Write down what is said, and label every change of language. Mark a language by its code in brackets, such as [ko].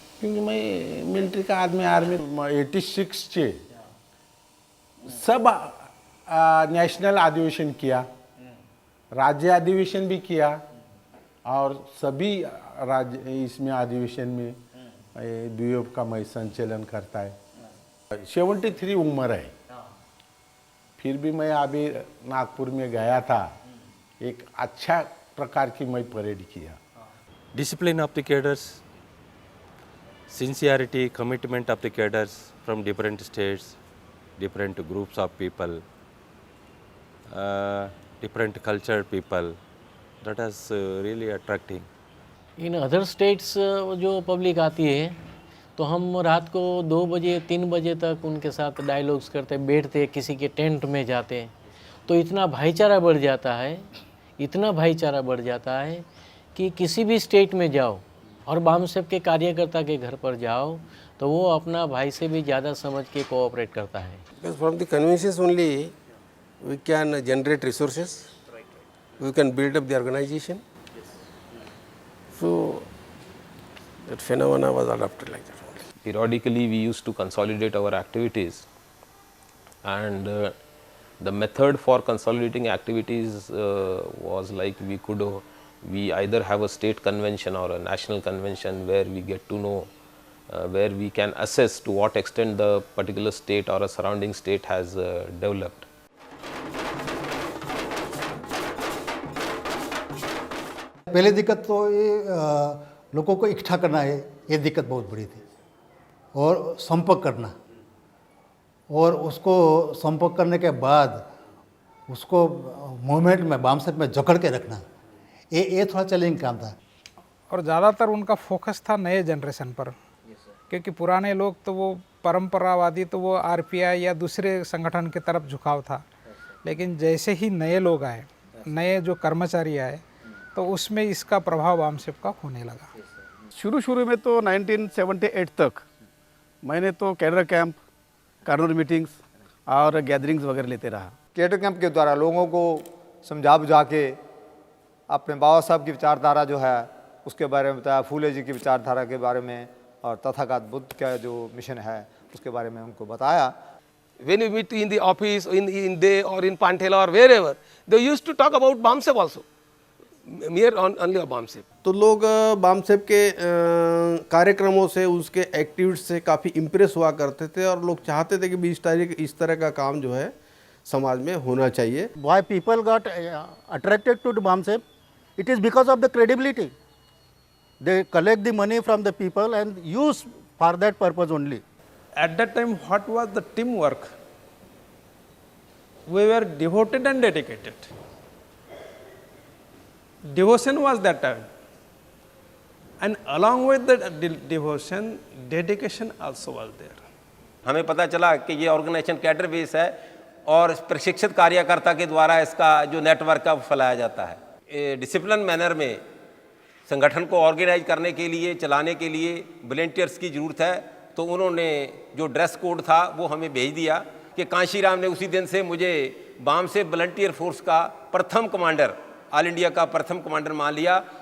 [hi] क्योंकि मैं मिलिट्री का आदमी, आर्मी 86 चे सब नेशनल अधिवेशन किया, राज्य अधिवेशन भी किया और सभी राज्य इसमें अधिवेशन में द्वीप का मैं संचालन करता है। 73 उम्र है, फिर भी मैं अभी नागपुर में गया था, एक अच्छा प्रकार की मैं परेड किया। [en] Discipline of the cadres, sincerity, commitment of the cadres from different states, different groups of people, different cultured people, that is really attracting. In other states [hi] जो पब्लिक आती है तो हम रात को 2 बजे 3 बजे तक उनके साथ डायलॉग्स करते, बैठते, किसी के टेंट में जाते, तो इतना भाईचारा बढ़ जाता है, इतना भाईचारा बढ़ जाता है कि किसी भी स्टेट में जाओ और बामसेफ के कार्यकर्ता के घर पर जाओ तो वो अपना भाई से भी ज़्यादा समझ के कोऑपरेट करता है. [en] Because from the conveniences only we can generate resources, we can build up the organization. So that phenomena was adopted like that only. Periodically we used to consolidate our activities, and the method for consolidating activities was like we either have a state convention or a national convention where we get to know where we can assess to what extent the particular state or a surrounding state has developed. [hi] पहले दिक्कत तो ये लोगों को इकट्ठा करना है, ये दिक्कत बहुत बड़ी थी, और संपर्क करना, और उसको संपर्क करने के बाद उसको मूवमेंट में बामसेफ में जकड़ के रखना, ये थोड़ा चैलेंजिंग काम था. और ज़्यादातर उनका फोकस था नए जनरेशन पर, क्योंकि पुराने लोग तो वो परंपरावादी, तो वो आरपीआई या दूसरे संगठन की तरफ झुकाव था. लेकिन जैसे ही नए लोग आए, नए जो कर्मचारी आए, तो उसमें इसका प्रभाव बामसेफ का होने लगा. शुरू में तो 1978 तक मैंने तो कैडर कैंप, कार्नर मीटिंग्स और गैदरिंग्स वगैरह लेते रहा. कैडर कैंप के द्वारा लोगों को समझा बुझा के अपने बाबा साहब की विचारधारा जो है उसके बारे में बताया, फूले जी की विचारधारा के बारे में, और तथागत बुद्ध का जो मिशन है उसके बारे में उनको बताया. [en] When we meet in the office, in day or in Panthela or wherever, they used to talk about BAMSEF also, mere only of BAMSEF. [hi] तो लोग बामसेफ के कार्यक्रमों से, उसके एक्टिविटीज से काफ़ी इम्प्रेस हुआ करते थे, और लोग चाहते थे कि इस तरह का काम जो है समाज में होना चाहिए. [en] Why people got attracted to BAMSEF? It is because of the credibility. They collect the money from the people and use for that purpose only. At that time, what was the teamwork? We were devoted and dedicated. Devotion was that time. And along with the devotion, dedication also was there. [hi] हमें पता चला कि ये organisation cadre base है और प्रशिक्षित कार्यकर्ता के द्वारा इसका जो नेटवर्क है वो फैलाया जाता है. डिसिप्लिन मैनर में संगठन को ऑर्गेनाइज करने के लिए, चलाने के लिए वॉलंटियर्स की ज़रूरत है. तो उन्होंने जो ड्रेस कोड था वो हमें भेज दिया कि कांशीराम ने उसी दिन से मुझे बामसेफ वॉलंटियर फोर्स का प्रथम कमांडर, ऑल इंडिया का प्रथम कमांडर मान लिया.